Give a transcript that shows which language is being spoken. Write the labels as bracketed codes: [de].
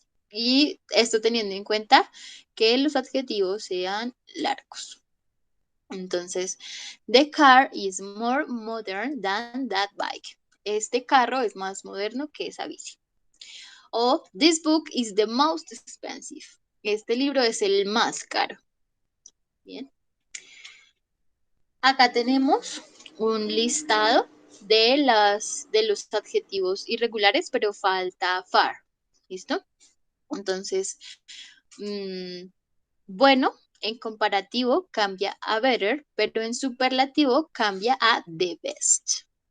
[es] Y esto teniendo en cuenta que los adjetivos sean largos. Entonces, [en] the car is more modern than that bike. [es] Este carro es más moderno que esa bici. [en] O this book is the most expensive. [es] Este libro es el más caro. Bien. Acá tenemos un listado de los adjetivos irregulares, pero falta far. ¿Listo? Entonces, bueno, en comparativo cambia a better, pero en superlativo cambia a the best.